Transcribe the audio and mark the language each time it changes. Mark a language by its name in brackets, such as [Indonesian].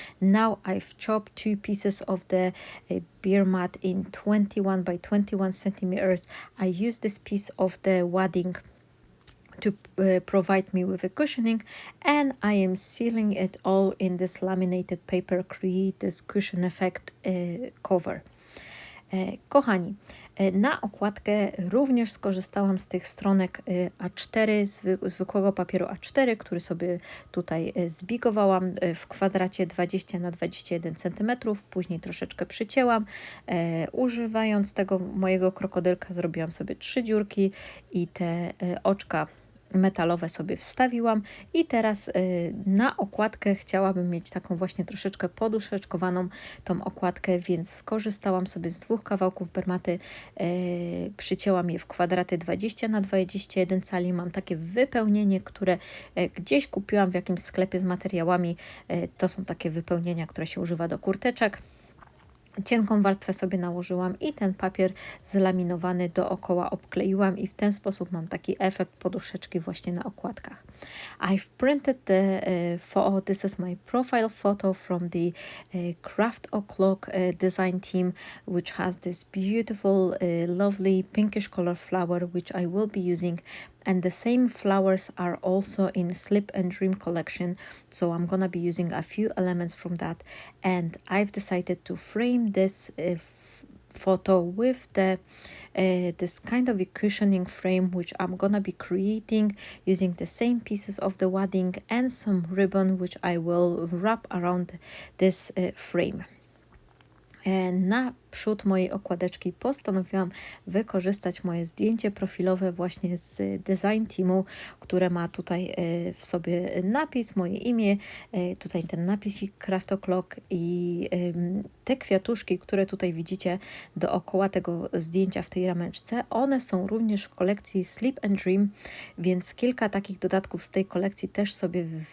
[English] Now I've chopped 2 pieces of the beer mat in 21 by 21 centimeters. I use this piece of the wadding to provide me with a cushioning, and I am sealing it all in this laminated paper, create this cushion effect cover. [Polish] Kochani, na okładkę również skorzystałam z tych stronek A4, zwykłego papieru A4, który sobie tutaj zbigowałam w kwadracie 20 na 21 cm, później troszeczkę przycięłam. Używając tego mojego krokodylka zrobiłam sobie 3 dziurki i te oczka metalowe sobie wstawiłam i teraz na okładkę chciałabym mieć taką właśnie troszeczkę poduszeczkowaną tą okładkę, więc skorzystałam sobie z 2 kawałków bermaty, przycięłam je w kwadraty 20 na 21 cali. Mam takie wypełnienie, które gdzieś kupiłam w jakimś sklepie z materiałami. To są takie wypełnienia, które się używa do kurteczek. Cienką warstwę sobie nałożyłam i ten papier zlaminowany dookoła obkleiłam i w ten sposób mam taki efekt poduszeczki właśnie na okładkach. [English] I've printed the photo. This is my profile photo from the Craft O'Clock design team, which has this beautiful, lovely pinkish color flower, which I will be using. And the same flowers are also in Sleep and Dream collection, so I'm gonna be using a few elements from that. And I've decided to frame this photo with the this kind of a cushioning frame, which I'm gonna be creating using the same pieces of the wadding and some ribbon, which I will wrap around this frame. [Polish] Na przód mojej okładeczki postanowiłam wykorzystać moje zdjęcie profilowe właśnie z design teamu, które ma tutaj w sobie napis, moje imię, tutaj ten napisik Craft O'Clock i te kwiatuszki, które tutaj widzicie dookoła tego zdjęcia w tej rameczce, one są również w kolekcji Sleep and Dream, więc kilka takich dodatków z tej kolekcji też sobie